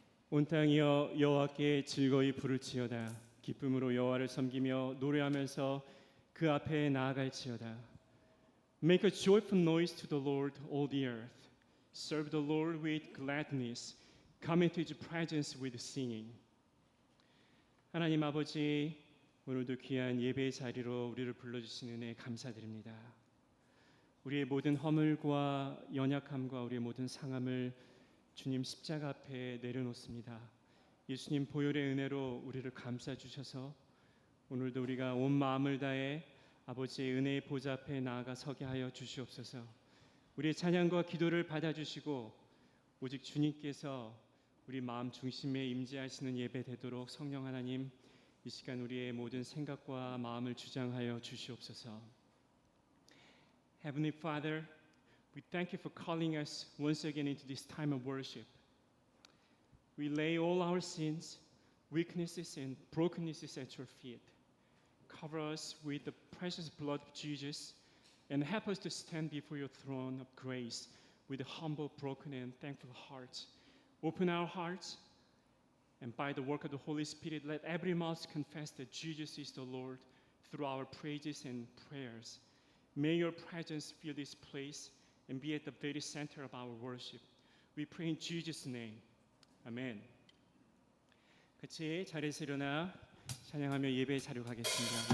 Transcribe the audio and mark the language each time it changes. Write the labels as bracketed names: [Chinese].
[Korean] 온 땅이여 여호와께 즐거이 부를지어다. 기쁨으로 여호와를 섬기며 노래하면서 그 앞에 나아갈지어다. [English] Make a joyful noise to the Lord, all the earth. Serve the Lord with gladness. Come into His presence with singing. [Korean] 하나님 아버지, 오늘도 귀한 예배의 자리로 우리를 불러주신 은혜에 감사드립니다. 우리의 모든 허물과 연약함과 우리의 모든 상함을 주님 십자가 앞에 내려놓습니다. 예수님 보혈의 은혜로 우리를 감싸주셔서 오늘도 우리가 온 마음을 다해 아버지의 은혜의 보좌 앞에 나아가 서게 하여 주시옵소서. 우리의 찬양과 기도를 받아주시고 오직 주님께서 우리 마음 중심에 임재하시는 예배 되도록 성령 하나님 이 시간 우리의 모든 생각과 마음을 주장하여 주시옵소서. [English] Heavenly Father, we thank you for calling us once again into this time of worship. We lay all our sins, weaknesses, and brokennesses at your feet. Cover us with the precious blood of Jesus and help us to stand before your throne of grace with a humble, broken, and thankful hearts. Open our hearts, and by the work of the Holy Spirit, let every mouth confess that Jesus is the Lord through our praises and prayers. May your presence fill this place and be at the very center of our worship. We pray in Jesus' name. Amen. [Korean] 같이 자리에서 일어나 찬양하며 예배의 자리로 가겠습니다.